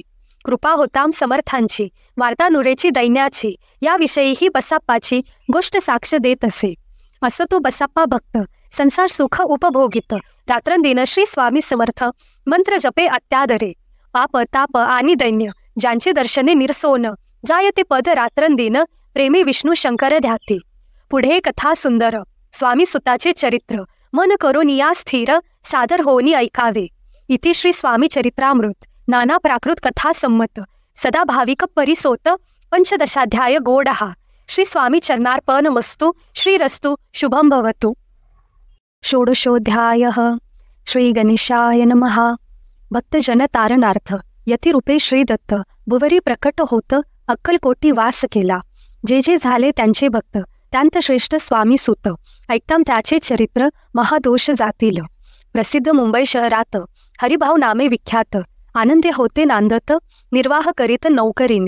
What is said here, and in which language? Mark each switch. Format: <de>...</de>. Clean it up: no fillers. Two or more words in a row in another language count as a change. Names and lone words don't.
<mr>कृपा होताम समर्थांची, वार्ता नुरेची दैन्याची. याविषयीही बसप्पाची गोष्ट साक्ष देत असे. असं तो बसप्पा भक्त, संसार सुख उपभोगित. रात्रंदिन श्री स्वामी समर्थ, मंत्र जपे अत्यादरे. पाप ताप आणि दैन्य, ज्यांचे दर्शने निरसोन. जायते पद रात्रंदिन, प्रेमी विष्णू शंकर ध्याते. पुढे कथा सुंदर, स्वामी सुताचे चरित्र. मन करून या स्थिर, सादर होनी ऐकावे. इति श्री स्वामी चरित्रामृत, नाना प्राकृत कथा संमत. सदा भाविक परिसोत, 15 गोडहा.</mr> <sa>श्री स्वामी चरणार्पणमस्तु. श्रीरस्तु शुभं भवतु. षोडशोऽध्यायः. श्री गणेशाय नमः.</sa> <mr>भक्तजन तारणार्थ, यतिरूपे श्री दत्त भुवरी प्रकट होत. अक्कलकोटी वास केला. जे जे झाले त्यांचे भक्त, त्यांत श्रेष्ठ स्वामी सुत. ऐकताम त्याचे चरित्र, महादोष जातील. प्रसिद्ध मुंबई शहरात हरिभाऊ नामे विख्यात. आनंदे होते नांदत, निर्वाह करीत नौकरीने.</mr>